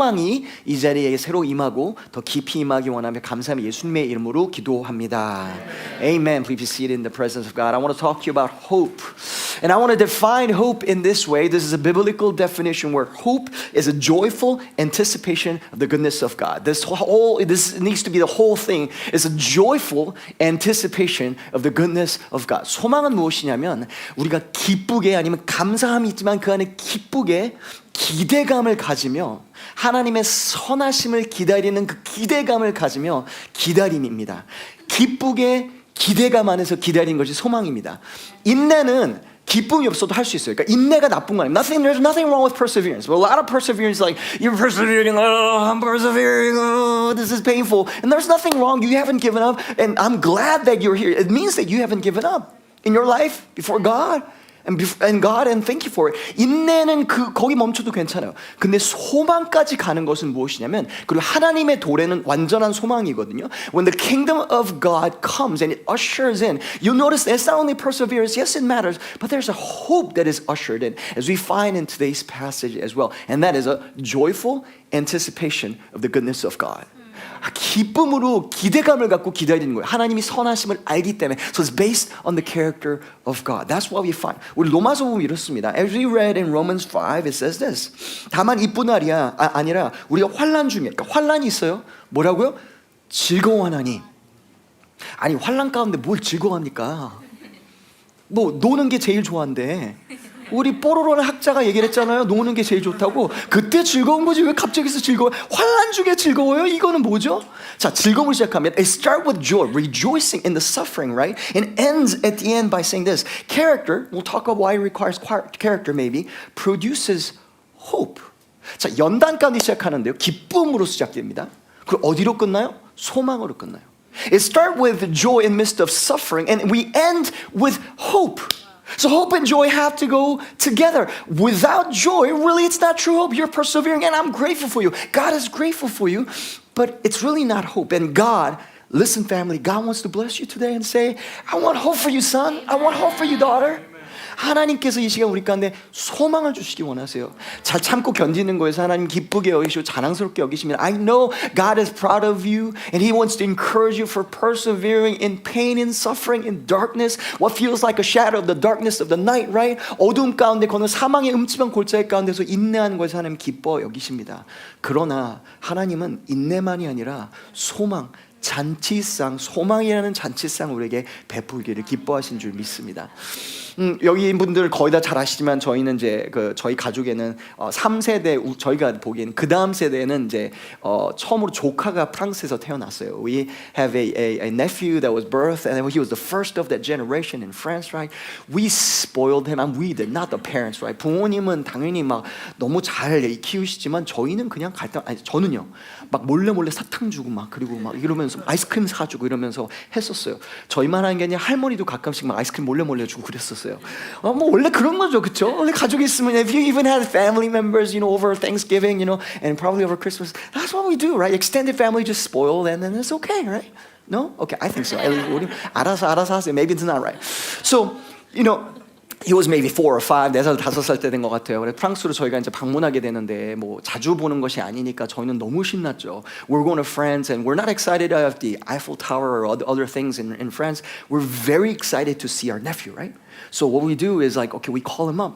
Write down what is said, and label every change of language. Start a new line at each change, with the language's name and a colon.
Korean: 소망이 이 자리에 새로 임하고 더 깊이 임하기 원하며 감사함의 예수님의 이름으로 기도합니다.
English: Amen. Please be seated in the presence of God. I want to talk to you about hope. And I want to define hope in this way. This is a biblical definition where hope is a joyful anticipation of the goodness of God. This needs to be the whole thing. It's a joyful anticipation of the goodness of God.
Korean: 소망은 무엇이냐면 우리가 기쁘게 아니면 감사함이 있지만 그 안에 기쁘게 기대감을 가지며 하나님의 선하심을 기다리는 그 기대감을 가지며 기다림입니다. 기쁘게 기대감 안에서 기다리는 것이 소망입니다. 인내는 기쁨이 없어도 할 수 있어요. 그러니까 인내가 나쁜 거 아니에요.
English: There's nothing wrong with perseverance. But a lot of perseverance, like you're persevering, I'm persevering, this is painful, and there's nothing wrong. You haven't given up, and I'm glad that you're here. It means that you haven't given up in your life before God. And God, and thank you for it.
Korean: 인내는 거기 멈춰도 괜찮아요. 근데 소망까지 가는 것은 무엇이냐면, 그리고 하나님의 도래는 완전한 소망이거든요.
English: When the kingdom of God comes and it ushers in, you'll notice that it's not only perseverance, yes it matters, but there's a hope that is ushered in, as we find in today's passage as well. And that is a joyful anticipation of the goodness of God.
Korean: 기쁨으로 기대감을 갖고 기다리는 거예요. 하나님이 선하심을 알기 때문에.
English: So it's based on the character of God. That's what we find.
Korean: 우리 로마서 보면 이렇습니다.
English: As we read in Romans 5, it says this.
Korean: 다만 이뿐 아니라 우리가 환난 중에, 그러니까 환난이 있어요. 뭐라고요? 즐거워하나니. 아니 환난 가운데 뭘 즐거워합니까? 뭐 노는 게 제일 좋아한대. 우리 뽀로로는 학자가 얘기를 했잖아요. 노는 게 제일 좋다고. 그때 즐거운 거지 왜 갑자기서 즐거워요? 환난 중에 즐거워요? 이거는 뭐죠? 자, 즐거움을 시작하면
English: it starts with joy, rejoicing in the suffering, right? And ends at the end by saying this. Character, we'll talk about why it requires character maybe, produces hope.
Korean: 자, 연단 가운데 시작하는데요. 기쁨으로 시작됩니다. 그리고 어디로 끝나요? 소망으로 끝나요.
English: It starts with joy in the midst of suffering and we end with hope. So hope and joy have to go together. Without joy, really it's not true hope. You're persevering and I'm grateful for you. God is grateful for you, but it's really not hope. And God, listen family, God wants to bless you today and say, I want hope for you son. I want hope for you daughter.
Korean: 하나님께서 이 시간 우리 가운데 소망을 주시기 원하세요. 잘 참고 견디는 거에서 하나님 기쁘게 여기시고 자랑스럽게 여기시면
English: I know God is proud of you and He wants to encourage you for persevering in pain and suffering in darkness. What feels like a shadow of the darkness of the night, right?
Korean: 어두움 가운데 거는 사망의 음침한 골짜기 가운데서 인내하는 것에 하나님 기뻐 여기십니다. 그러나 하나님은 인내만이 아니라 소망, 잔치상, 소망이라는 잔치상 우리에게 베풀기를 기뻐하신 줄 믿습니다. 여기 분들 거의 다 잘 아시지만 저희는 이제 저희 가족에는 3세대 저희가 보기에는 그 다음 세대는 이제 처음으로 조카가 프랑스에서 태어났어요.
English: We have a nephew that was birthed and he was the first of that generation in France, right? We spoiled him and we did, not the parents, right?
Korean: 부모님은 당연히 막 너무 잘 키우시지만 저희는 그냥 저는요 막 몰래 사탕 주고 막 그리고 막 이러면서 아이스크림 사주고 이러면서 했었어요. 저희만 하는 게 아니라 할머니도 가끔씩 막 아이스크림 몰래 주고 그랬었어요. 뭐 원래 그런 거죠, 그렇죠? 원래 가족이 있으면
English: if you even had family members, you know, over Thanksgiving, you know, and probably over Christmas, that's what we do, right? Extended family just spoiled, and then it's okay, right? No? Okay, I think so.
Korean: 우리 알아서 하세요.
English: Maybe it's not right. So, you know. He was maybe 4 or 5,
Korean: 4살, 5살 때 된 것 같아요. 그래서 프랑스로 저희가 이제 방문하게 되는데 뭐 자주 보는 것이 아니니까 저희는 너무 신났죠.
English: We're going to France and we're not excited of the Eiffel Tower or other things in France. We're very excited to see our nephew, right? So what we do is like, okay, we call him up.